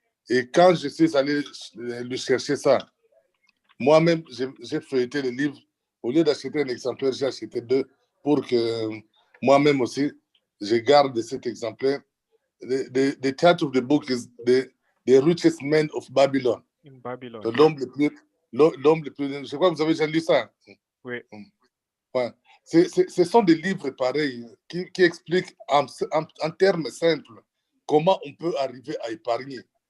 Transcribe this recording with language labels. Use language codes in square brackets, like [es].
[fr] Et quand je suis allé lui chercher ça, moi-même, j'ai feuilleté le livre. Au lieu d'acheter un exemplaire, j'ai acheté 2 pour que moi-même aussi, je garde cet exemplaire. [en] The title of the book is The Richest Man of Babylon. In Babylon. [fr] L'homme le plus. Je crois que vous avez déjà lu ça. Oui. Ouais. Ce sont des livres pareils qui expliquent en termes simples comment on peut arriver à épargner.